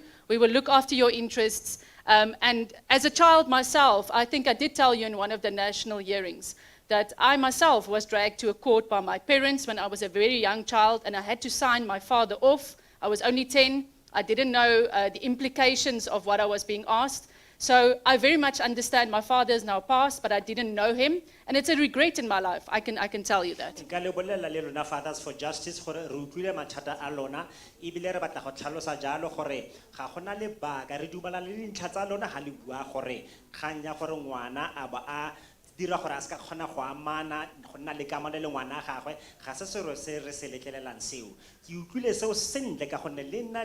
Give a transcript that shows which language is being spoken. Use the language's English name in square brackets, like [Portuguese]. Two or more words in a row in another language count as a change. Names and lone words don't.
[English] We will look after your interests. And as a child myself, I think I did tell you in one of the national hearings that I myself was dragged to a court by my parents when I was a very young child, and I had to sign my father off. I was only 10. I didn't know the implications of what I was being asked. So I very much understand my father is now passed, but I didn't know him. And it's a regret in my life, I can tell you that. [Tswana] Nka le bolelela le lona Fathers for Justice gore re utlwile mathata a lona ebile re batla go tlhalosa jalo gore ga gona lebaka re dumela le dintlha tsa lona ga le bua gore kgang ya gore ngwana a ba a dira gore a ska kgona go amana go nna le kamano le ngwana gagwe ga se sero se re se letlelelang seo ke utlwile seo sentle ka gonne le nna